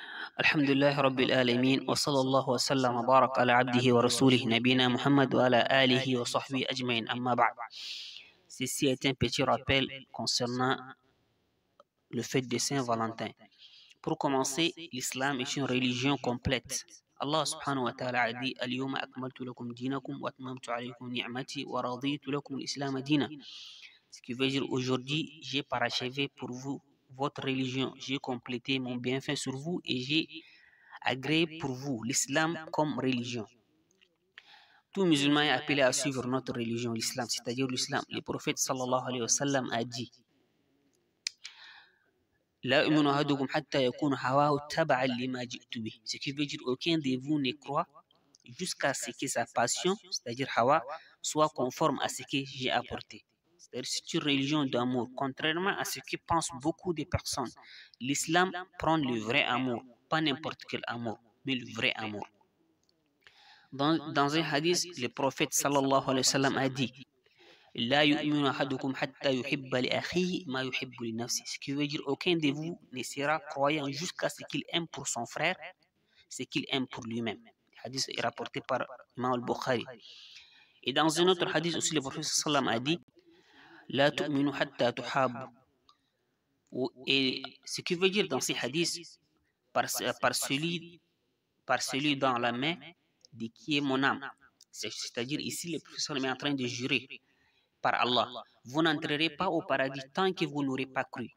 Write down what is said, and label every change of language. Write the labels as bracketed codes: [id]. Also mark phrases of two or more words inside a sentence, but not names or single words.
[ar] الحمد لله رب العالمين وصلى الله وسلم وبارك على عبده ورسوله نبينا محمد وعلى آله وصحبه أجمعين أما بعد. [fr] Ceci est un petit rappel concernant le fête de Saint-Valentin. Pour commencer, l'islam est une religion complète. [ar] الله سبحانه وتعالى [fr] a dit [ar] اليوم أكملت لكم دينكم وأتممت عليكم نعمتي ورضيت لكم الإسلام دينا. [fr] Ce qui veut dire aujourd'hui, j'ai parachevé pour vous votre religion, j'ai complété mon bienfait sur vous et j'ai agréé pour vous l'islam comme religion. Tout musulman est appelé à suivre notre religion, l'islam, c'est-à-dire l'islam. Le prophète [ar] صلى الله عليه وسلم [fr] a dit [ar] لا يؤمن أحدكم حتى يكون هواه تبعا لما جئت به. [fr] Ce qui veut dire aucun de vous ne croit jusqu'à ce que sa passion, c'est-à-dire hawa, soit conforme à ce que j'ai apporté. C'est une religion d'amour. Contrairement à ce que pensent beaucoup de personnes, l'islam prend le vrai amour, pas n'importe quel amour, mais le vrai amour. Dans un hadith, le prophète [ar] صلى الله عليه وسلم [fr] a dit [ar] لا يؤمن أحدكم حتى يحب لأخيه ما يحب لنفسي. [fr] Ce qui veut dire aucun de vous ne sera croyant jusqu'à ce qu'il aime pour son frère ce qu'il aime pour lui-même. Le hadith est rapporté par Imam al-Bukhari. Et dans un autre hadith aussi, le prophète [ar] صلى الله عليه وسلم [fr] a dit [ar] لا تؤمنوا حتى تحابوا. [fr] Et ce qui veut dire dans ces hadiths, par celui dans la main de qui est mon âme. C'est-à-dire ici, le professeur est en train de jurer par Allah. Vous n'entrerez pas au paradis tant que vous n'aurez pas cru.